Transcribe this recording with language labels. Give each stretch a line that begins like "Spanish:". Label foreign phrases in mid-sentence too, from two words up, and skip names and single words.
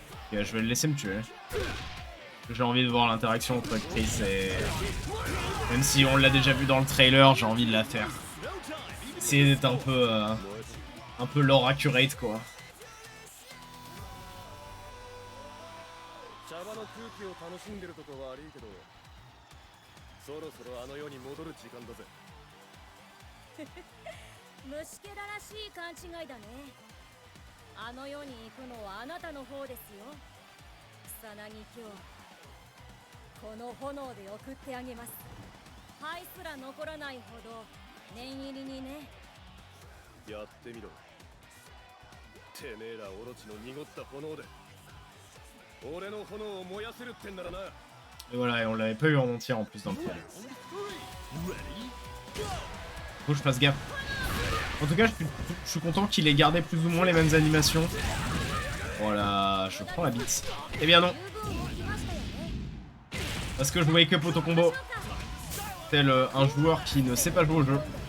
French: Ok, je vais le laisser me tuer. J'ai envie de voir l'interaction entre Chris et... Même si on l'a déjà vu dans le trailer, j'ai envie de la faire. Essayer d'être un peu
English: lore accurate,
French: quoi.
Japanese: 茶場の空気を楽しんでるとこ悪いけど、そろそろあの世に戻る時間だぜ。虫けららしい勘違いだね。あの世に行くのはあなたの方ですよ。草薙今日この炎で送ってあげます。灰すら残らないほど念入りにね。やってみろ。てめえらオロチの濁った炎で俺の炎を燃やせるってんならな。
French: Et voilà, et on l'avait pas eu en entier en plus dans le trailer. Faut que je fasse gaffe. En tout cas, je suis content qu'il ait gardé plus ou moins les mêmes animations. Voilà, je prends la bite. Eh bien non. Parce que je
English: wake up auto combo.
French: Tel un joueur qui ne sait pas jouer au jeu.